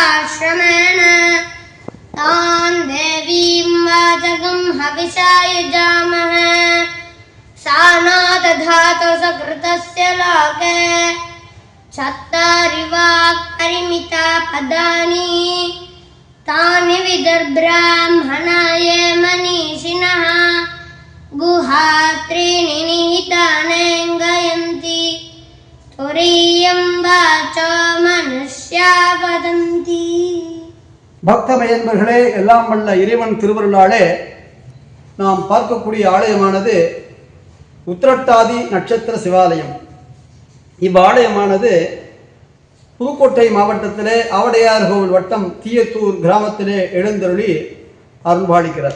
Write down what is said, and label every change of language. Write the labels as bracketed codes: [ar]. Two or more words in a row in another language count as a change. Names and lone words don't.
[sa] श्रमेण तान् देवीं वाचकं हविषा युजामहे सा नो दधातु सकृतस्य लोके चत्वारि वाक्परिमिता पदानि तानि विदुर्ब्राह्मणाय मनीषिणः गुहात्रीणि निहितानेङ्गयन्ति तुरीयं वाचो मनुष्या वदन्ति. [ta] பக்தமயன்பர்களே, எல்லாம் வல்ல இறைவன் திருவருளாலே நாம் பார்க்கக்கூடிய ஆலயமானது உத்திரட்டாதி நட்சத்திர சிவாலயம். இவ்வாலயமானது புதுக்கோட்டை மாவட்டத்திலே ஆவடையார் கோவில் வட்டம் தீயத்தூர் கிராமத்திலே எழுந்தருளி அருள்பாலிக்கிறார்.